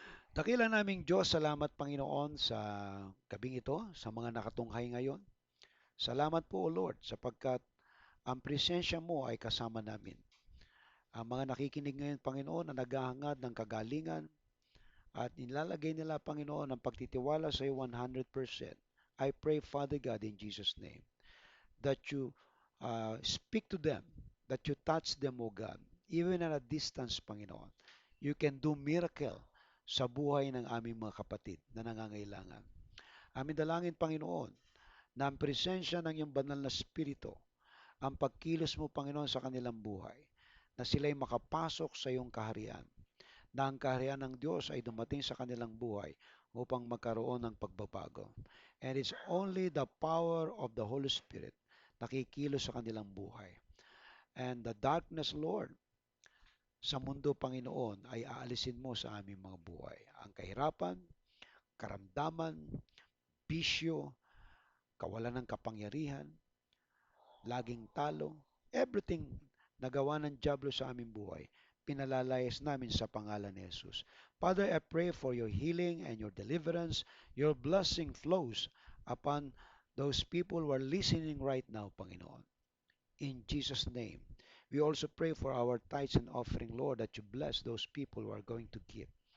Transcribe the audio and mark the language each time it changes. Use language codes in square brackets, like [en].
[tl] Dakila naming Diyos, salamat Panginoon sa gabing ito, sa mga nakatunghay ngayon. Salamat po, [en] O Lord, [tl] sapagkat ang presensya mo ay kasama namin. Ang mga nakikinig ngayon, Panginoon, na naghahangad ng kagalingan at nilalagay nila, Panginoon, ang pagtitiwala sa iyo 100%. [en] I pray, Father God, in Jesus' name, that you speak to them, that you touch them, O God, even at a distance, Panginoon. You can do miracle [tl] sa buhay ng aming mga kapatid na nangangailangan. Amin dalangin, Panginoon, na ang presensya ng iyong banal na Espiritu, ang pagkilos mo, Panginoon, sa kanilang buhay, na sila'y makapasok sa iyong kaharian, na ang kaharian ng Diyos ay dumating sa kanilang buhay upang magkaroon ng pagbabago. [en] And it's only the power of the Holy Spirit [tl] na kikilos sa kanilang buhay. [en] And the darkness, Lord, [tl] sa mundo, Panginoon, ay aalisin mo sa aming mga buhay. Ang kahirapan, karamdaman, bisyo, kawalan ng kapangyarihan, laging talo, everything na gawa ng Diablo sa aming buhay, pinalalayas namin sa pangalan ni Jesus. [en] Father, I pray for your healing and your deliverance. Your blessing flows upon those people who are listening right now, Panginoon. In Jesus' name. We also pray for our tithes and offering, Lord, that you bless those people who are going to give.